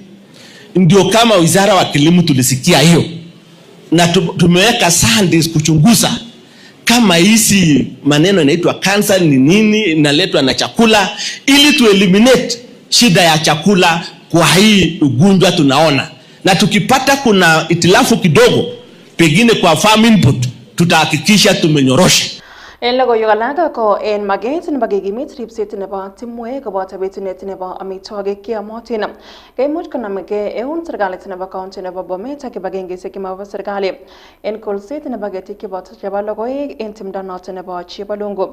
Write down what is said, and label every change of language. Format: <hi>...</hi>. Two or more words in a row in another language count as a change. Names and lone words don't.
<sw>Ndio kama wizara wa kilimo tulisikia hiyo, na tumeweka Sundays kuchunguza kama hizi maneno inaitwa cancer ni nini inaletwa na chakula, ili tu eliminate shida ya chakula kwa hii ugonjwa tunaona. Na tukipata kuna itilafu kidogo pengine kwa farm input, tutahakikisha tumenyorosha.</sw> <kln>En logoiwek alak ko en maget nebo kekimit ripset nebo timwek koboto betunet nebo amitwogik cheyomotin. Kaimuch konamgei eun serikalit nebo county nebo Bomet ak kibagengeisiek chemabo serikali en kolset nebo ketik chebo logoek en timdo noton nebo Chebalungu.</kln>